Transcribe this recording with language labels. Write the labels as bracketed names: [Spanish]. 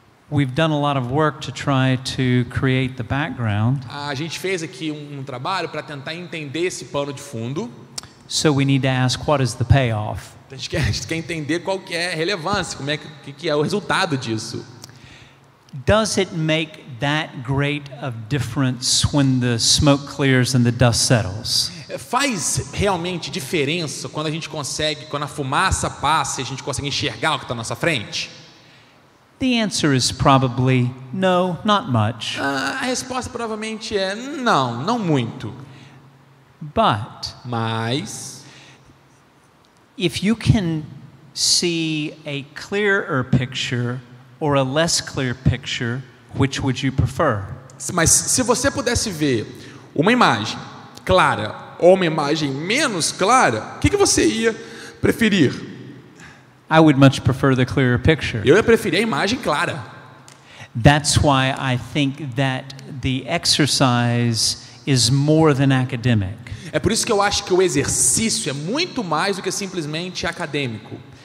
[English] We've done a lot of work to try to create the background. [Portuguese] A gente fez aqui um trabalho para tentar entender esse pano de fundo. [English] So we need to ask, what is the payoff? [Portuguese] A gente quer entender qual que é a relevância, como é que é o resultado disso. [English] Does it make that great of difference when the smoke clears and the dust settles? [Portuguese] Faz realmente diferença quando a gente consegue, quando a fumaça passa e a gente consegue enxergar o que está à nossa frente? [English] The answer is probably no, not much. [Portuguese] A resposta provavelmente é não, não muito. Mas [English] if you can see a clearer picture or a less clear picture, which would you prefer? [Portuguese] Mas se você pudesse ver uma imagem clara ou uma imagem menos clara, o que você ia preferir? [English] I would much prefer the clearer picture. [Portuguese] Eu ia preferir a imagem clara. [English] That's why I think that the exercise is more than academic. [Portuguese] É por isso que eu acho que o exercício é muito mais do que simplesmente acadêmico.